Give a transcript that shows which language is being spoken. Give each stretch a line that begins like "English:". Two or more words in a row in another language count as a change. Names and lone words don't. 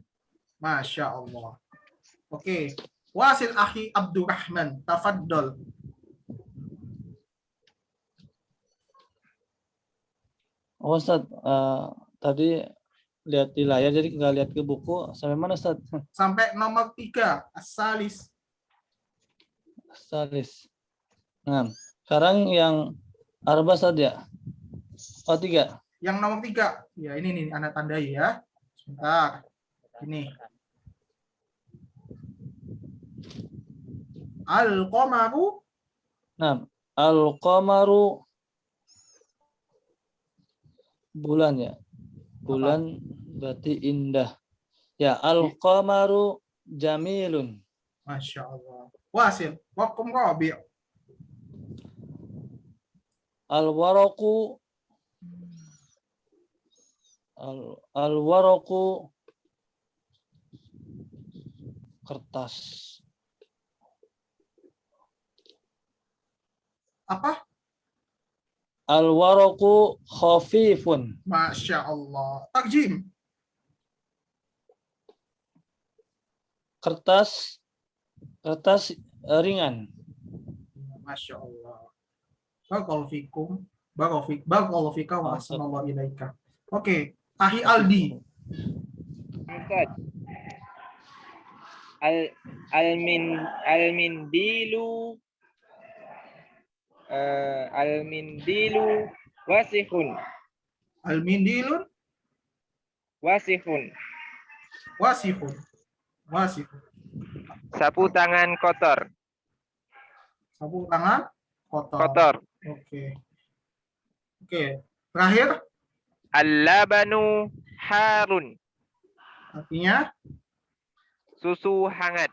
Arabic: ما شاء الله. Oke. واصل أخي Abdurrahman. تفضل.
Indonesian: Oh Ustaz, tadi lihat di layar jadi nggak lihat ke buku. Sampai mana Ustaz? Sampai nomor 3.
Arabic: الثالث. ثالث.
Indonesian: Nah, sekarang yang arba Ustaz ya? Oh 3. Yang nomor 3. Ya ini nih, anak tandai ya. Sebentar. Ini. Al-qamaru. Nah, al-qamaru bulan ya. Bulan berarti indah. Ya,
Arabic: القمر جميل. ما شاء الله. واصل. حكم رابع'. الورق الورق kertas.
Indonesian: Apa?
Arabic: الورق خفيف. ما شاء الله. تعظيم.
Indonesian: Kertas ringan.
Arabic: ما شاء الله. بارك الله فيكم. بارك الله فيك وأحسن الله إليك.
Indonesian: Oke, Ahi Aldi. Ustaz.
Arabic: المنديل المنديل وسخ. المنديل وسخ. وسخ. وسخ.
Indonesian: Sapu tangan kotor. Sapu tangan kotor. Kotor. Oke. Oke. Terakhir,
Arabic: اللبن حار.
Indonesian: artinya Susu hangat.